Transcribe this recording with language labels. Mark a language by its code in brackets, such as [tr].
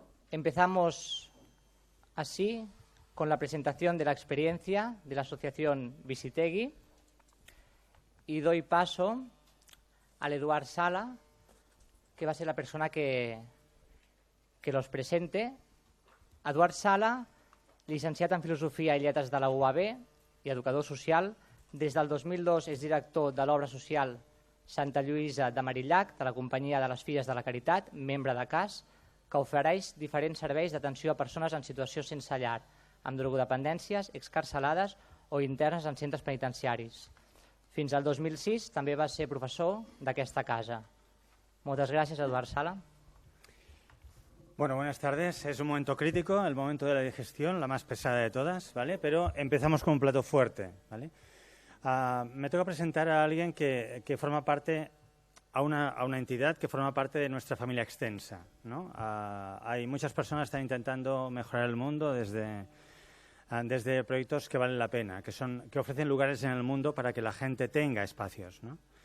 [es] Empezamos así con la presentación de la experiencia de la Asociación Visitegui y doy paso al Eduard Sala, que va a ser la persona que los presente. [ca] Eduard Sala, llicenciat en Filosofia i Lletres de la UAB i educador social, des del 2002 és director de l'obra social Santa Lluïsa de Marillac, de la Companyia de les Filles de la Caritat, membre de CAS, que ofereix diferents serveis d'atenció a persones en situació sense llar, amb drogodependències, excarcelades o internes en centres penitenciaris. Fins al 2006 també va ser professor d'aquesta casa. Moltes gràcies, Eduard Sala. [es] Bueno, buenas tardes. Es un momento crítico, el momento de la digestión, la más pesada de todas, ¿vale? Pero empezamos con un plato fuerte, ¿vale? Me toca presentar a alguien que forma parte, a una entidad que forma parte de nuestra familia extensa, ¿no? Hay muchas personas que están intentando mejorar el mundo desde proyectos que valen la pena, que ofrecen lugares en el mundo para que la gente tenga espacios, ¿no?